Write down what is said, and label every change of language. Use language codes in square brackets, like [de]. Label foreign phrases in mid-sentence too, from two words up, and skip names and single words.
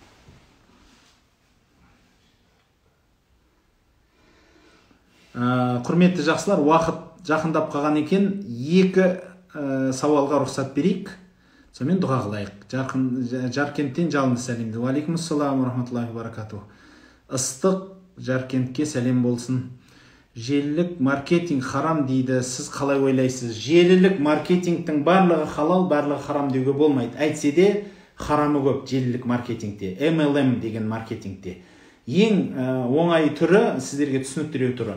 [kk] Құрметті жақсылар, уақыт жақындап қалған екен, екі сауалға рұқсат берейік, сонымен дұға қылайық. Жаркенттен жалынды сәлемді. [ar] وعليكم السلام ورحمة الله وبركاته. [kk] Ыстық Жаркентке сәлем болсын. Желілік маркетинг харам дейді, сіз қалай ойлайсыз? Желілік маркетингтің барлығы халал, барлығы харам деуге болмайды. Әйтсе де харамы көп желілік маркетингте, MLM деген маркетингте. Ең оңай түрі, сіздерге түсініктіреу түрі.